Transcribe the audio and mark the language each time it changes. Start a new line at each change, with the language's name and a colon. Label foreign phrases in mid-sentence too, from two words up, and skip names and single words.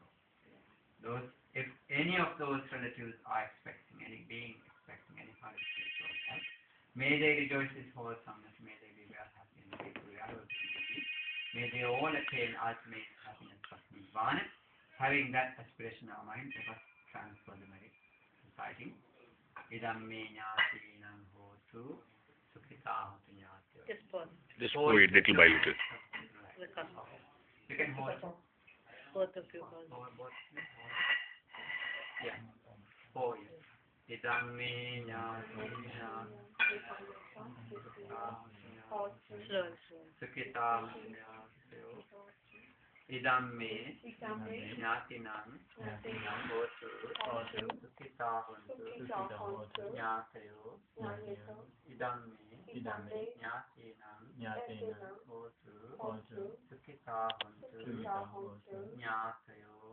English: If any of those relatives are expecting any kind of spiritual help, may they rejoice with wholesomeness, may they be well happy and be may they all attain ultimate happiness of Bana. Having that aspiration in our mind, let us transfer the merit, reciting
Pali: Idam me jnatinam hotu sukhita hotu jnatyo.
English: Just pour it little by little. You can hold both of you. Yeah. For you.
Pali: Idam me jnatinam sukhita hotu jnatyo. Idamme Nyatinam Hotu Sukita Hontu Nyatayo Idamme Nyatinam Hotu Sukita Hontu Nyatayo